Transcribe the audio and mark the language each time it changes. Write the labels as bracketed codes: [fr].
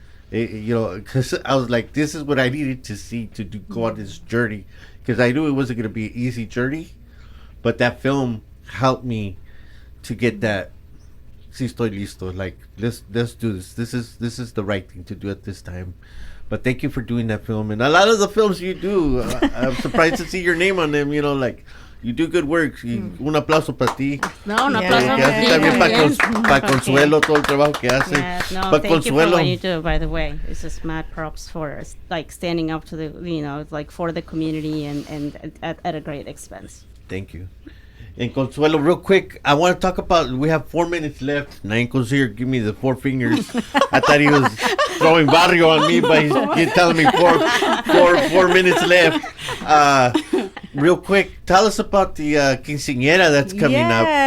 [en] Because I was like, this is what I needed to see to go on this journey, because I knew it wasn't going to be an easy journey, but that film helped me to get that. [es] Sí, estoy listo. [en] Like, let's do this. This is the right thing to do at this time. But thank you for doing that film, and a lot of the films you do, I'm surprised to see your name on them. Like, you do good work. [es] Un aplauso para ti. No, un aplauso para ti. También para Consuelo, todo el trabajo que hace. [en] Thank you for what you do, by the way. It's just mad props for like standing up to the, like for the community and at a great expense. Thank you. And Consuelo, real quick, I want to talk about, we have 4 minutes left. Nanko's here, give me the 4 fingers. I thought he was throwing barrio on me, but he's telling me four minutes left. Real quick, tell us about the quinceañera that's coming up.